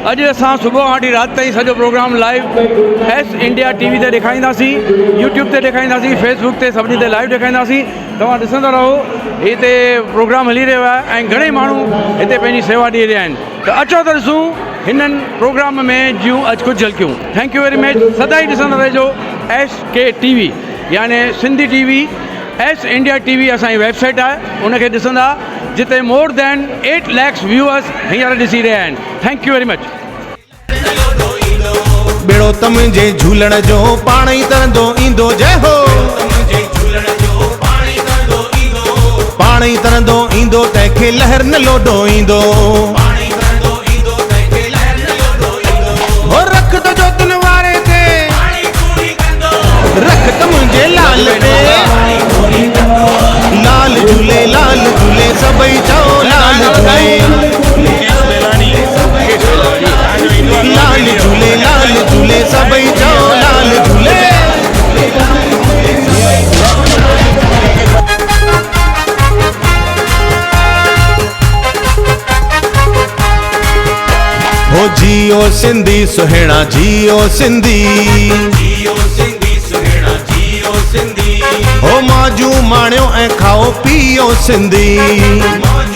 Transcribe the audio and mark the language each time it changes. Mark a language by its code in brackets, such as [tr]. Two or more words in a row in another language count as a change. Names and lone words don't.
[sd] अॼु असां सुबुह खां वठी राति ताईं सॼो प्रोग्राम लाइव S इंडिया TV ते ॾेखारींदासीं, यूट्यूब ते ॾेखारींदासीं, फेसबुक ते सभिनी ते लाइव ॾेखारींदासीं। तव्हां ॾिसंदा रहो, हिते प्रोग्राम हली रहियो आहे ऐं घणेई माण्हू हिते पंहिंजी सेवा ॾेई रहिया आहिनि। त अचो त ॾिसूं हिननि प्रोग्राम में जूं अॼु कुझु झलकियूं। [en] thank you very much. [sd] सदाई ॾिसंदा रहिजो SK TV यानी सिंधी TV। S इंडिया TV असांजी वेबसाइट आहे, उनखे ॾिसंदा, जिते [en] more than 8 lakhs viewers [sd] हींअर ॾिसी रहिया आहिनि। [en] thank you very much. [sd] बेड़ो तमुंहिंजे झूलण जो पाण ई तरंदो ईंदो, जय हो। पाण ई तरंदो ईंदो, तंहिंखे लहर न लोॾो ईंदो। रख त जोतन वारे ते, रख त मुंहिंजे लाल ते। लाल झूले लाल झूले सभई चओ लाल झूले। लाल झूले सभई चओ लाल झूले। हो जियो सिंधी सुहिणा, जियो सिंधी, जियो सिंधी सुहिणा, जियो सिंधी। हो माजू माणियो ऐं खाओ पीओ सिंधी।